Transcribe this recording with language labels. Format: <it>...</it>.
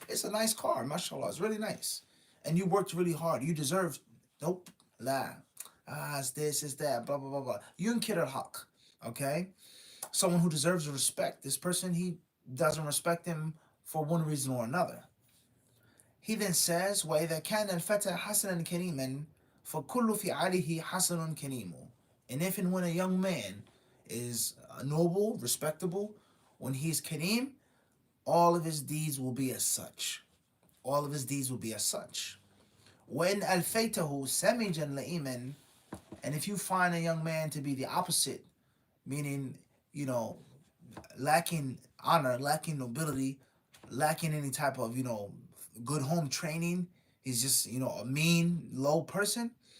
<en>It's a nice car, mashallah. It's really nice, and you worked really hard. You deserve. Nope, la. It's this, it's that, blah blah blah blah.</en> <ar>Yunkir al haq.</ar> <en>Okay, someone who deserves respect. This person, he doesn't respect him for one reason or another. He then says,</en> <ar>وَإِذَا كَانَ الْفَتَى حَسَنًا كَرِيمًا فَكُلُّ فِعَالِهِ حَسَنٌ كَرِيمٌ.</ar> <en>And if and when a young man is noble, respectable, when he's kareem, all of his deeds will be as such. All of his deeds will be as such. When</en> <ar>alfaytahu samijan la'iman,</ar> <en>and if you find a young man to be the opposite, meaning, you know, lacking honor, lacking nobility, lacking any type of, good home training, he's just, a mean, low person.</en>